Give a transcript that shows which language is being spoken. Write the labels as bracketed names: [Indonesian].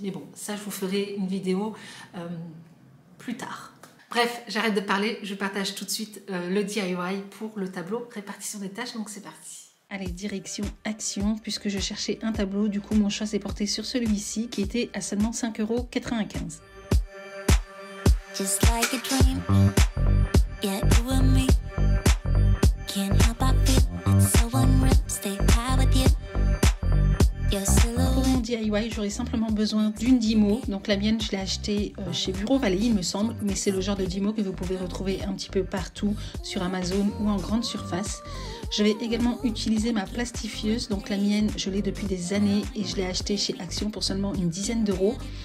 [French] Mais bon, ça je vous ferai une vidéo plus tard. Bref, j'arrête de parler, je partage tout de suite le DIY pour le tableau répartition des tâches, donc c'est parti. Allez, direction action, puisque je cherchais un tableau, du coup mon choix s'est porté sur celui-ci qui était à seulement 5,95 €. [English] Just like a dream. Yeah, you and me can't help but feel it's so unreal. Stay high with you. [French] Pour mon DIY, j'aurais simplement besoin d'une Dymo. Donc la mienne, je l'ai achetée chez Bureau Vallée, il me semble. Mais c'est le genre de Dymo que vous pouvez retrouver un petit peu partout sur Amazon ou en grande surface. Je vais également utiliser ma plastifieuse. Donc la mienne, je l'ai depuis des années et je l'ai achetée chez Action pour seulement une dizaine d'euros.